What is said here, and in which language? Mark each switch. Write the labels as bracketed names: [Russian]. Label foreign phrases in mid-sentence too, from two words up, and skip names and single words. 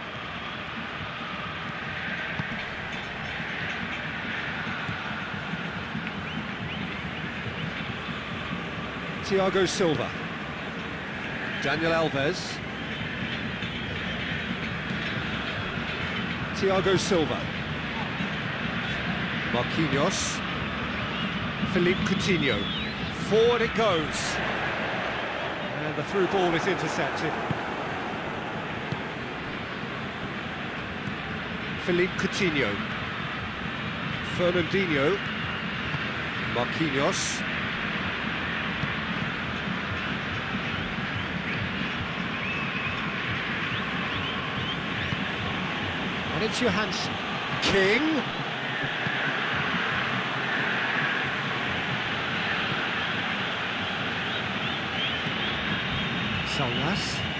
[English] Thiago Silva. Daniel Alves. Thiago Silva. Marquinhos. Philippe Coutinho. Forward it goes. And the through ball is intercepted. Philippe Coutinho. Fernandinho. Marquinhos. And it's Johansson. King. Salas.